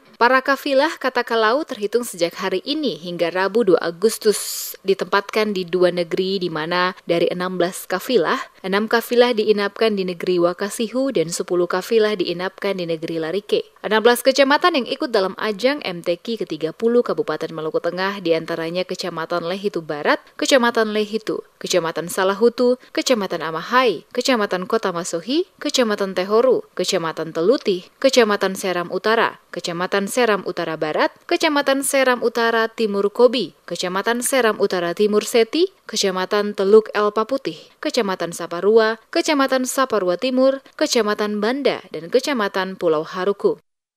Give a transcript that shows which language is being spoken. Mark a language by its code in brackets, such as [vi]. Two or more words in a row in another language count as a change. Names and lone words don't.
[id] Para kafilah, kata Kalau, terhitung sejak hari ini hingga Rabu 2 Agustus ditempatkan di dua negeri di mana dari 16 kafilah, 6 kafilah diinapkan di negeri Wakasihu dan 10 kafilah diinapkan di negeri Larike. 16 kecamatan yang ikut dalam ajang MTQ ke-30 Kabupaten Maluku Tengah diantaranya Kecamatan Lehitu Barat, Kecamatan Lehitu, Kecamatan Salahutu, Kecamatan Amahai, Kecamatan Kota Masohi, Kecamatan Tehoru, Kecamatan Teluti, Kecamatan Seram Utara, Kecamatan Seram Utara Barat, Kecamatan Seram Utara Timur Kobi, Kecamatan Seram Utara Timur Seti, Kecamatan Teluk Elpa Putih, Kecamatan Saparua, Kecamatan Saparua Timur, Kecamatan Banda, dan Kecamatan Pulau Haruku.